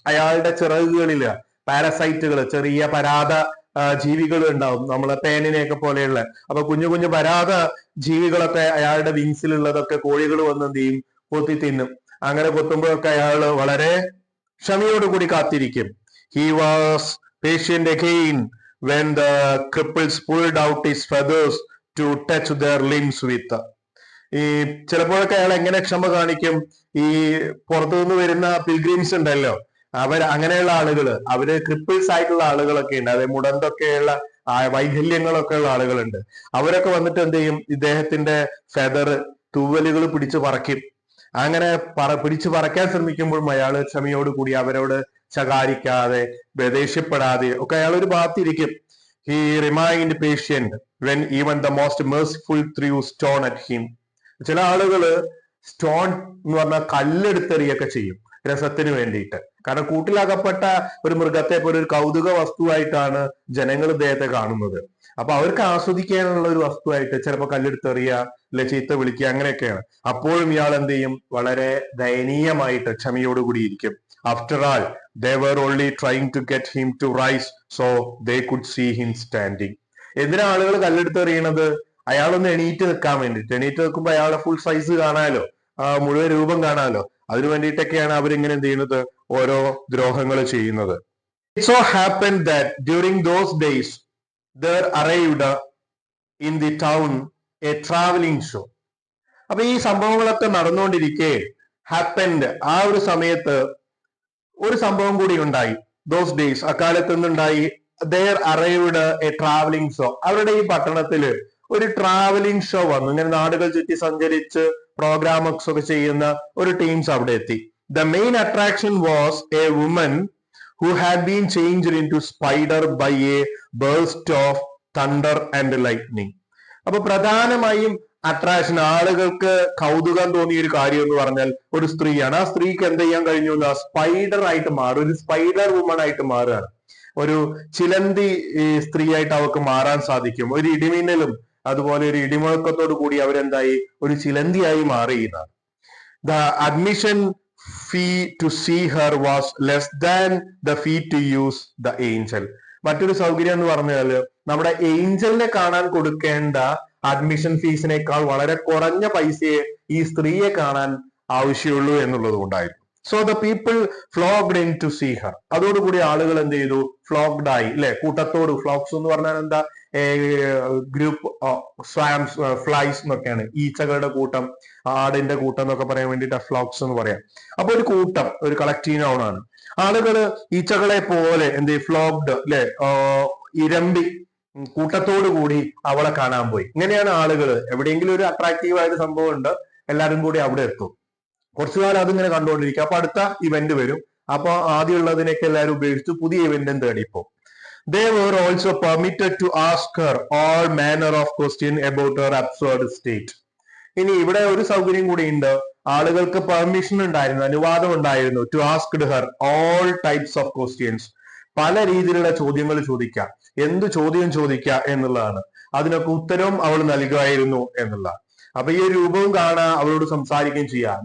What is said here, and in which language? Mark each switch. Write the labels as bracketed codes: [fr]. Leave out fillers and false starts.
[ml] അയാളുടെ ചിറകുകളില് പാരസൈറ്റുകൾ, ചെറിയ പരാത ജീവികൾ ഉണ്ടാവും, നമ്മളെ പേനിനെയൊക്കെ പോലെയുള്ള. അപ്പൊ കുഞ്ഞു കുഞ്ഞു പരാത ജീവികളൊക്കെ അയാളുടെ വിങ്സിലുള്ളതൊക്കെ കോഴികൾ വന്ന് എന്ത് ചെയ്യും? കൊത്തി തിന്നും. അങ്ങനെ കൊത്തുമ്പോഴൊക്കെ അയാൾ വളരെ ക്ഷമയോടുകൂടി കാത്തിരിക്കും. [en] He was patient again when the cripples pulled out his feathers to touch their limbs with. [ml] ഈ ചിലപ്പോഴൊക്കെ അയാൾ എങ്ങനെ ക്ഷമ കാണിക്കും? ഈ പുറത്തു നിന്ന് വരുന്ന പിൽഗ്രിംസ് ഉണ്ടല്ലോ, അങ്ങനെയുള്ള ആളുകള്, അവര് ക്രിപ്പിൾസ് ആയിട്ടുള്ള ആളുകളൊക്കെ ഉണ്ട്, അതായത് മുടന്തൊക്കെയുള്ള വൈകല്യങ്ങളൊക്കെ ഉള്ള ആളുകളുണ്ട്. അവരൊക്കെ വന്നിട്ട് എന്ത് ചെയ്യും? ഇദ്ദേഹത്തിന്റെ ഫെദർ, തൂവലുകൾ പിടിച്ചു പറക്കും. അങ്ങനെ പിടിച്ചു പറക്കാൻ ശ്രമിക്കുമ്പോഴും അയാൾ ക്ഷമയോടുകൂടി അവരോട് ശകാരിക്കാതെ, ദേഷ്യപ്പെടാതെ ഒക്കെ അയാൾ ഒരു ഭാഗത്തിരിക്കും. [en] He remind patient when even the most merciful threw stone at him. [ml] ചില ആളുകള് സ്റ്റോൺ എന്ന് പറഞ്ഞാൽ കല്ലെടുത്തെറിയൊക്കെ ചെയ്യും രസത്തിന് വേണ്ടിയിട്ട്. കാരണം കൂട്ടിലകപ്പെട്ട ഒരു മൃഗത്തെ പോലെ ഒരു കൗതുക വസ്തുവായിട്ടാണ് ജനങ്ങൾ ഇദ്ദേഹത്തെ കാണുന്നത്. അപ്പൊ അവർക്ക് ആസ്വദിക്കാനുള്ള ഒരു വസ്തുവായിട്ട് ചിലപ്പോൾ കല്ലെടുത്തെറിയ, അല്ലെ ചീത്ത വിളിക്കുക, അങ്ങനെയൊക്കെയാണ്. അപ്പോഴും ഇയാൾ എന്ത് ചെയ്യും? വളരെ ദയനീയമായിട്ട് ക്ഷമയോടുകൂടി ഇരിക്കും. [en] After all they were only trying to get him to rise so they could see him standing. [ml] എന്തിനാ ആളുകൾ കല്ലെടുത്തെറിയണത്? അയാളൊന്ന് എണീറ്റ് നിൽക്കാൻ വേണ്ടിയിട്ട്. എണീറ്റ് നിൽക്കുമ്പോൾ അയാളെ ഫുൾ സൈസ് കാണാലോ, മുഴുവൻ രൂപം കാണാലോ. അതിനു വേണ്ടിയിട്ടൊക്കെയാണ് അവരിങ്ങനെ എന്ത് ചെയ്യുന്നത്? ഓരോ ദ്രോഹങ്ങൾ ചെയ്യുന്നത്. [en] It so happened that during those days there arrived in the town a traveling show. [ml] അപ്പൊ ഈ സംഭവങ്ങളൊക്കെ നടന്നുകൊണ്ടിരിക്കെ ഹാപ്പൻഡ്, ആ ഒരു സമയത്ത് ഒരു സംഭവം കൂടി ഉണ്ടായി. [en] those days, [ml] അക്കാലത്ത് നിന്നുണ്ടായി. [en] there arrived a traveling show. [ml] അവരുടെ ഈ പട്ടണത്തില് ഒരു ട്രാവലിംഗ് ഷോ വന്നു. ഇങ്ങനെ നാടുകൾ ചുറ്റി സഞ്ചരിച്ച് പ്രോഗ്രാംസ് ഒക്കെ ചെയ്യുന്ന ഒരു ടീംസ് അവിടെ എത്തി. [en] The main attraction was a woman who had been changed into spider by a burst of thunder and lightning. [ml] അപ്പൊ പ്രധാനമായും അട്രാക്ഷൻ, ആളുകൾക്ക് കൗതുകം തോന്നിയ ഒരു കാര്യം എന്ന് പറഞ്ഞാൽ ഒരു സ്ത്രീയാണ്. ആ സ്ത്രീക്ക് എന്ത് ചെയ്യാൻ കഴിഞ്ഞു? സ്പൈഡർ ആയിട്ട് മാറും, ഒരു സ്പൈഡർ വുമൺ ആയിട്ട് മാറുകയാണ്. ഒരു ചിലന്തി സ്ത്രീയായിട്ട് അവർക്ക് മാറാൻ സാധിക്കും. ഒരു ഇടിമിന്നലും അതുപോലെ ഒരു ഇടിമുഴക്കത്തോടു കൂടി അവരെന്തായി? ഒരു ചിലന്തിയായി മാറിയതാണ്. [en] The admission fee to see her was less than the fee to use the angel. [ml] മറ്റൊരു സൗകര്യം എന്ന് പറഞ്ഞാൽ നമ്മുടെ ഏഞ്ചലിനെ കാണാൻ കൊടുക്കേണ്ട അഡ്മിഷൻ ഫീസിനേക്കാൾ വളരെ കുറഞ്ഞ പൈസയെ ഈ സ്ത്രീയെ കാണാൻ ആവശ്യമുള്ളൂ എന്നുള്ളത് കൊണ്ടായിരുന്നു. [en] So the people flocked in to see her. [ml] അതോടുകൂടി ആളുകൾ എന്ത് ചെയ്തു? ഫ്ലോക്ഡ് ആയി, അല്ലെ? കൂട്ടത്തോട്. ഫ്ലോക്സ് എന്ന് പറഞ്ഞാൽ എന്താ? ഗ്രൂപ്പ് സ്വാംസ്, ഫ്ലൈസ് എന്നൊക്കെയാണ്. ഈച്ചകളുടെ കൂട്ടം, ആടിന്റെ കൂട്ടം എന്നൊക്കെ പറയാൻ വേണ്ടിയിട്ട് ഫ്ലോക്സ് എന്ന് പറയാം. അപ്പൊ ഒരു കൂട്ടം, ഒരു കളക്റ്റീവ് നൗൺ ആണ്. ആളുകള് ഈച്ചകളെ പോലെ എന്ത് ഫ്ലോക്ഡ്, അല്ലെ? ഇരമ്പി കൂട്ടത്തോടു കൂടി അവളെ കാണാൻ പോയി. ഇങ്ങനെയാണ് ആളുകൾ. എവിടെയെങ്കിലും ഒരു അട്രാക്റ്റീവ് ആയിട്ട് സംഭവം ഉണ്ട്, എല്ലാവരും കൂടി അവിടെ എത്തും. കുറച്ചു കാലം അതിങ്ങനെ കണ്ടുകൊണ്ടിരിക്കും. അപ്പൊ അടുത്ത ഇവന്റ് വരും. അപ്പൊ ആദ്യമുള്ളതിനൊക്കെ എല്ലാവരും ഉപേക്ഷിച്ച് പുതിയ ഇവന്റും തേടിപ്പോ. [en] They were also permitted to ask her all manner of questions about her absurd state. [ml] ഇനി ഇവിടെ ഒരു സൗകര്യം കൂടി ഉണ്ട്. ആളുകൾക്ക് പെർമിഷൻ ഉണ്ടായിരുന്നു, അനുവാദം ഉണ്ടായിരുന്നു. [en] To asked her all types of questions. [ml] പല രീതിയിലുള്ള ചോദ്യങ്ങൾ ചോദിക്കാം. എന്ത് ചോദ്യം ചോദിക്കുക എന്നുള്ളതാണ്. അതിനൊക്കെ ഉത്തരവും അവൾ നൽകുമായിരുന്നു എന്നുള്ളതാണ്. അപ്പൊ ഈ ഒരു രൂപവും കാണാൻ, അവളോട് സംസാരിക്കുകയും ചെയ്യാം.